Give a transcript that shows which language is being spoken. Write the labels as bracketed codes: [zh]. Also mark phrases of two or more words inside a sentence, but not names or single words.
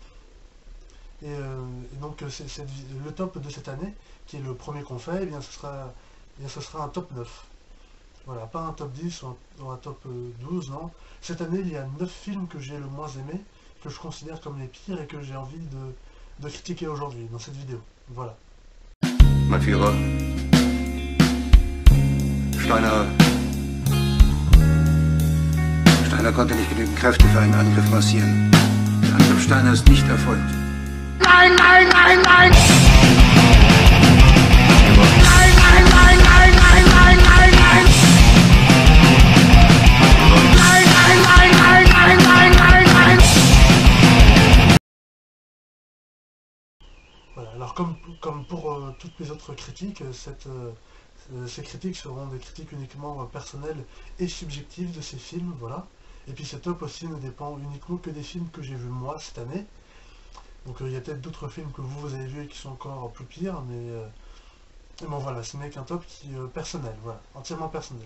[fr] Et donc le top de cette année, qui est le premier qu'on fait, ce sera un top 9. Voilà, pas un top 10 ou un top 12, non. Cette année, il y a 9 films que j'ai le moins aimé, que je considère comme les pires et que j'ai envie de critiquer aujourd'hui, dans cette vidéo. Voilà. [de] Mein Führer, Steiner, Steiner konnte nicht genügend Kräfte für einen Angriff massieren. Der Angriff Steiner ist nicht erfolgt. Nein, nein, nein, nein! Führer, Nein, nein, nein, nein, nein, nein, nein, nein! Nein, nein, nein, nein, nein, nein, nein, nein! [fr] Voilà. Alors comme pour toutes mes autres critiques, ces critiques seront des critiques uniquement personnelles et subjectives de ces films, voilà. Et puis ce top aussi ne dépend uniquement que des films que j'ai vus moi cette année. Donc il y a peut-être d'autres films que vous avez vus et qui sont encore plus pires, mais bon voilà, ce n'est qu'un top qui personnel, voilà, entièrement personnel.